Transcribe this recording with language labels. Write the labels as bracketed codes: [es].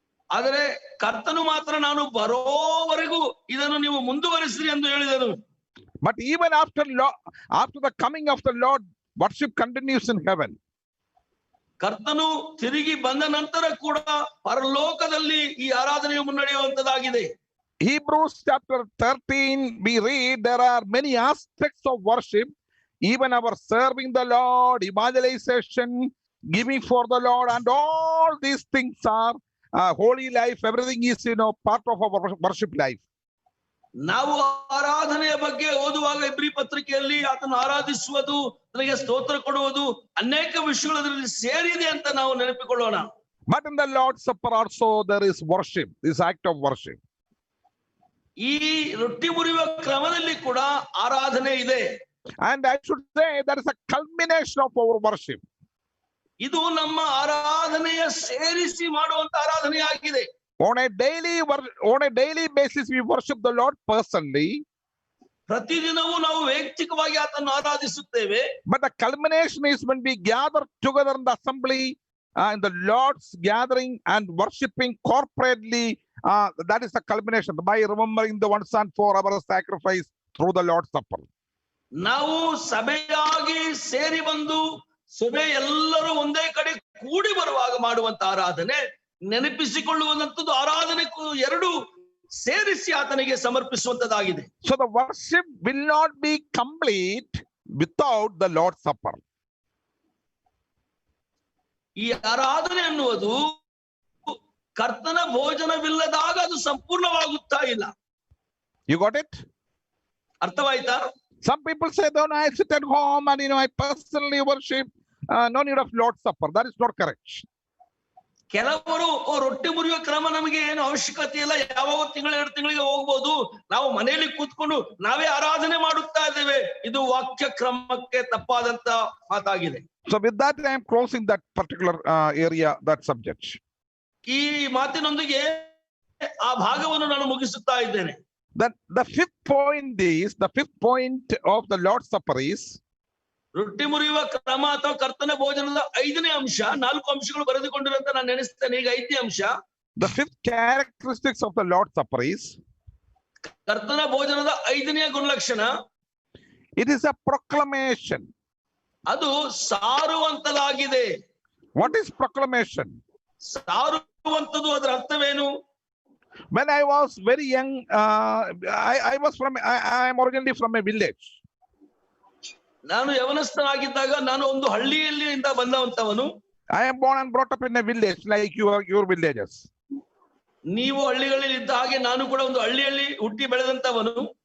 [kn] ಆದರೆ ಕರ್ತನು ಮಾತ್ರ ನಾನು ಬರೋವರೆಗೂ ಇದನ್ನು ನೀವು ಮುಂದುವರಿಸಿರಿ ಎಂದು ಹೇಳಿದನು. [en] But even after the coming of the Lord, worship continues in heaven. [kn] ಕರ್ತನು ತಿರುಗಿ ಬಂದ ನಂತರ ಕೂಡ ಪರಲೋಕದಲ್ಲಿ ಈ ಆರಾಧನೆಯು ಮುನ್ನಡೆಯುವಂತದಾಗಿದೆ. [en] Hebrews chapter 13, we read there are many aspects of worship, even our serving the Lord, evangelization, giving for the Lord, and all these things are holy life. Everything is, part of our worship life. [kn] ನಾವು ಆರಾಧನೆಯ ಬಗ್ಗೆ ಓದುವಾಗ ಇಬ್ರಿ ಪತ್ರಿಕೆಯಲ್ಲಿ ಆತನ ಆರಾಧಿಸುವುದು, ನನಗೆ ಸ್ತೋತ್ರ ಕೊಡುವುದು, ಅನೇಕ ವಿಷಯಗಳು ಅದರಲ್ಲಿ ಸೇರಿದೆ ಅಂತ ನಾವು ನೆನಪಿಕೊಳ್ಳೋಣ. [en] But in the Lord's Supper also there is worship, this act of worship. [kn] ಈ ರೊಟ್ಟಿ ಮುರಿಯುವ ಕ್ರಮದಲ್ಲಿ ಕೂಡ ಆರಾಧನೆ ಇದೆ. [en] And I should say that is a culmination of our worship. [kn] ಇದು ನಮ್ಮ ಆರಾಧನೆಯ ಸೇರಿಸಿ ಮಾಡುವಂತ ಆರಾಧನೆಯಾಗಿದೆ. [en] On a daily basis we worship the Lord personally. [kn] ಪ್ರತಿದಿನವೂ ನಾವು ವೈಯಕ್ತಿಕವಾಗಿ ಆತನನ್ನು ಆರಾಧಿಸುತ್ತೇವೆ. [en] But the culmination is when we gather together in the assembly, in the Lord's gathering and worshiping corporately. That is the culmination by remembering the once and for our sacrifice through the Lord's Supper. [kn] ನಾವು ಸಭೆಯಾಗಿ ಸೇರಿ ಬಂದು ಸಭೆ ಎಲ್ಲರೂ ಒಂದೇ ಕಡೆ ಕೂಡಿ ಬರುವಾಗ ಮಾಡುವಂತ ಆರಾಧನೆ, ನೆನಪಿಸಿಕೊಳ್ಳುವಂತದ್ದು ಆರಾಧನೆ ಎರಡು ಸೇರಿಸಿ ಆತನಿಗೆ ಸಮರ್ಪಿಸುವಂತದ್ದಾಗಿದೆ. [en] So the worship will not be complete without the Lord's Supper. [kn] ಈ ಆರಾಧನೆ ಅನ್ನುವುದು ಕರ್ತನ ಭೋಜನವಿಲ್ಲದಾಗ ಅದು ಸಂಪೂರ್ಣವಾಗುತ್ತಾ ಇಲ್ಲ. [en] You got it? [kn] ಅರ್ಥವಾಯ್ತಾ? [en] Some people say, "No, I sit at home and I personally worship. No need of Lord's Supper." That is not correct. [kn] ಕೆಲವರು ರೊಟ್ಟಿ ಮುರಿಯುವ ಕ್ರಮ ನಮಗೆ ಏನು ಅವಶ್ಯಕತೆ ಇಲ್ಲ, ಯಾವಾಗ ತಿಂಗಳ 2 ತಿಂಗಳಿಗೆ ಹೋಗ್ಬೋದು, ನಾವು ಮನೆಯಲ್ಲಿ ಕೂತ್ಕೊಂಡು ನಾವೇ ಆರಾಧನೆ ಮಾಡುತ್ತಾ ಇದ್ದೇವೆ. ಇದು ವಾಕ್ಯ ಕ್ರಮಕ್ಕೆ ತಪ್ಪಾದಂತ ಮಾತಾಗಿದೆ. [en] So with that, I am closing that particular area, that subject. [kn] ಈ ಮಾತಿನೊಂದಿಗೆ ಆ ಭಾಗವನ್ನು ನಾನು ಮುಗಿಸುತ್ತಾ ಇದ್ದೇನೆ. [en] That the fifth point of the Lord's Supper is [kn] ರೊಟ್ಟಿ ಮುರಿಯುವ ಕ್ರಮ ಅಥವಾ ಕರ್ತನ ಭೋಜನದ 5ನೇ ಅಂಶ. 4 ಅಂಶಗಳು ಬರೆದುಕೊಂಡಿರಂತ ನಾನು ನೆನೆಸ್ತೇನೆ. ಈಗ 5ನೇ ಅಂಶ, [en] the fifth characteristics of the Lord's Supper is [kn] ಕರ್ತನ ಭೋಜನದ 5ನೇ ಗುಣಲಕ್ಷಣ, [en] it is a proclamation. [kn] ಅದು ಸಾರುವಂತದಾಗಿದೆ. [en] What is proclamation? [kn] ಸಾರುವಂತದ್ದು, ಅದರ ಅರ್ಥವೇನು? [en] When I was very young, I am originally from a village. [kn] ನಾನು ಯವನಸ್ಥನಾಗಿದ್ದಾಗ ನಾನು ಒಂದು ಹಳ್ಳಿಯಿಂದ ಬಂದವಂತವನು. [en] I am born and brought up in a village like your villages. [kn] ನೀವು ಹಳ್ಳಿಗಳಲ್ಲಿ ಇದ್ದ ಹಾಗೆ ನಾನು ಕೂಡ ಒಂದು ಹಳ್ಳಿಯಲ್ಲಿ ಹುಟ್ಟಿ ಬೆಳೆದಂತವನು.